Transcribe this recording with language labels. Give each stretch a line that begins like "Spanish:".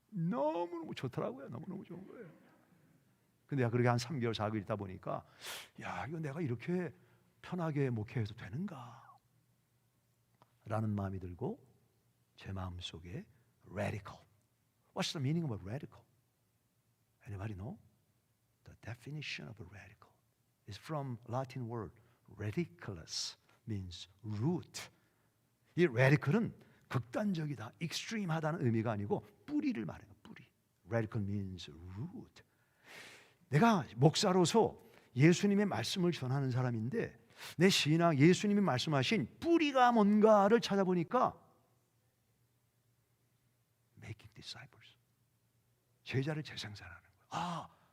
Korean: 너무너무 좋더라고요. 너무너무 좋은 거예요. 근데 그렇게 한 3개월 4개월 있다 보니까 야 이거 내가 이렇게 편하게 목회해도 되는가 라는 마음이 들고 제 마음속에 radical.
English: What's the meaning of a radical? Anybody know? The definition of a radical is from Latin word radiculus, means root.
Korean: 이 radical은 극단적이다, extreme하다는 의미가 아니고 뿌리를 말해요.
English: 뿌리. Radical means root.
Korean: 내가 목사로서 예수님의 말씀을 전하는 사람인데 내 신앙, 예수님이 말씀하신 뿌리가 뭔가를 찾아보니까
English: making disciples,
Korean: 제자를 재생산하는 거예요.